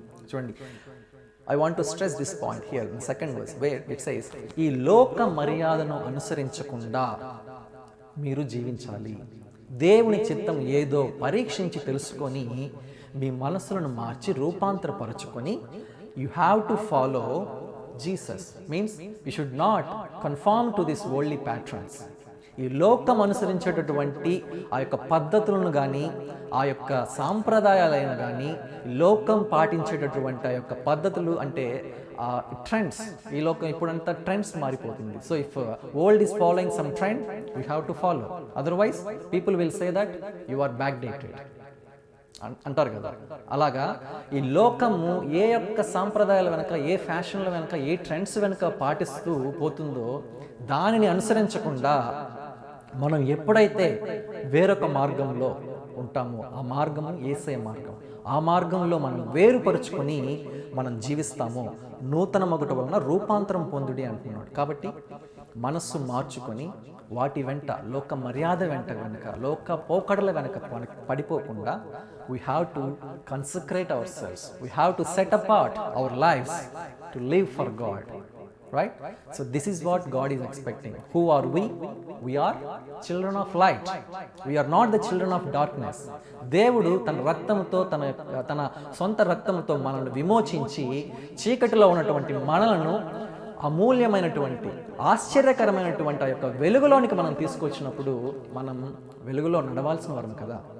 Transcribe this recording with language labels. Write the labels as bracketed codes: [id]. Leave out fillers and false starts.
[te] చూడండి, [en] I want to stress this point here in the second verse where it says, [te] ఈ లోక మర్యాదను అనుసరించకుండా మీరు జీవించాలి. దేవుని చిత్తం ఏదో పరీక్షించి తెలుసుకొని మీ మనసులను మార్చి రూపాంతరపరచుకొని [en] you have to follow Jesus. Means you should not conform to these worldly patterns. [te] ఈ లోకం అనుసరించేటటువంటి ఆ యొక్క పద్ధతులను కానీ ఆ యొక్క సాంప్రదాయాలైన కానీ లోకం పాటించేటటువంటి ఆ యొక్క పద్ధతులు అంటే ట్రెండ్స్, ఈ లోకం ఇప్పుడంతా ట్రెండ్స్ మారిపోతుంది. [en] so if world is following some trend, you have to follow, otherwise people will say that you are back dated [te] అంటారు కదా. అలాగా ఈ లోకము ఏ యొక్క సాంప్రదాయాల వెనక, ఏ ఫ్యాషన్ల వెనక, ఏ ట్రెండ్స్ వెనక పాటిస్తూ పోతుందో దానిని అనుసరించకుండా మనం ఎప్పుడైతే వేరొక మార్గంలో ఉంటామో ఆ మార్గము యేసయ్య మార్గం, ఆ మార్గంలో మనం వేరుపరుచుకొని మనం జీవిస్తామో నూతన మగుట వలన రూపాంతరం పొందుడి అంటున్నాడు. కాబట్టి మనస్సు మార్చుకొని వాటి వెంట, లోక మర్యాద వెనక, లోక పోకడల వెనక పడిపోకుండా [en] we have to consecrate ourselves, we have to set apart our lives to live for God, right? So this is what God is expecting. Who are we? We are children of light, we are not the children of darkness. [te] దేవుడు తన రక్తంతో, తన సొంత రక్తంతో మనల్ని విమోచించి చీకటిలో ఉన్నటువంటి మనలను అమూల్యమైనటువంటి, ఆశ్చర్యకరమైనటువంటి ఆ యొక్క వెలుగులోనికి మనం తీసుకొచ్చినప్పుడు మనం వెలుగులో నడవాల్సిన వారం కదా.